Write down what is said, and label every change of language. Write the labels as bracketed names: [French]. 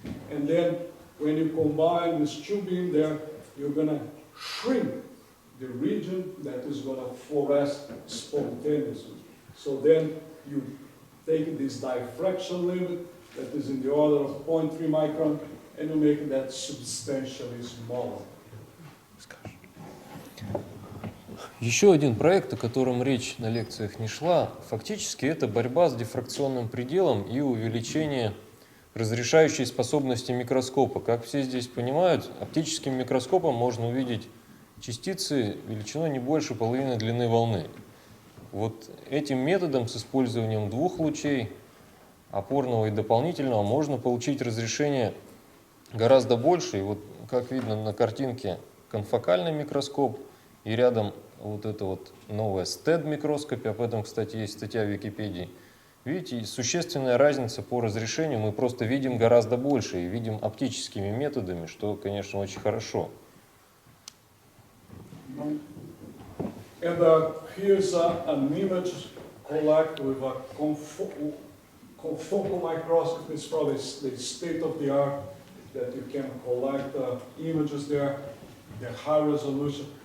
[English] And then when you combine this two beam there, you're going to shrink the region that is going to fluoresce spontaneously. So then you take this diffraction limit that is in the order of 0.3 micron, and you make that substantially smaller. [Russian] Еще один проект, о котором речь на лекциях не шла, фактически это борьба с дифракционным пределом и увеличение разрешающей способности микроскопа. Как все здесь понимают, оптическим микроскопом можно увидеть частицы величиной не больше половины длины волны. Вот этим методом с использованием двух лучей, опорного и дополнительного, можно получить разрешение гораздо больше. И вот, как видно на картинке, конфокальный микроскоп и рядом вот это вот новое STED-микроскопе, об этом, кстати, есть статья в Википедии. Видите, существенная разница по разрешению, мы просто видим гораздо больше и видим оптическими методами, что, конечно, очень хорошо. [English] And here's an image collected with a confocal microscope. It's probably the state of the art that you can collect images there, the high resolution.